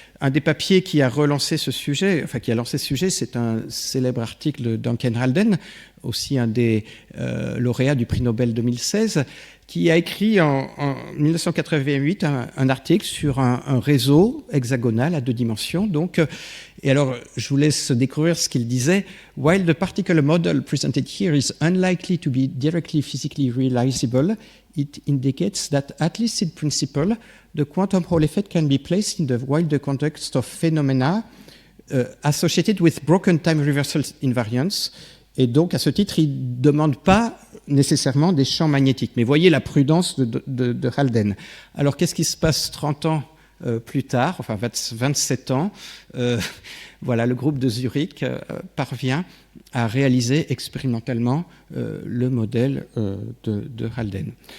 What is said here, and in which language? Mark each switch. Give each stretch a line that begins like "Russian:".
French: Un des papiers qui a relancé ce sujet, enfin qui a lancé ce sujet, c'est un célèbre article de Duncan Haldane, aussi un des lauréats du prix Nobel 2016, qui a écrit en 1988 un article sur un réseau hexagonal à 2 dimensions. Donc, et alors, je vous laisse découvrir ce qu'il disait.
English: While the particular model presented here is unlikely to be directly physically realizable, it indicates that, at least in principle, the quantum Hall effect can be placed in the wider context of phenomena associated with broken time reversal invariance.
French: Et donc, à ce titre, il ne demande pas nécessairement des champs magnétiques. Mais voyez la prudence de Haldane. Alors, qu'est-ce qui se passe 30 ans plus tard, enfin 27 ans, voilà, le groupe de Zurich parvient à réaliser expérimentalement le modèle de Haldane.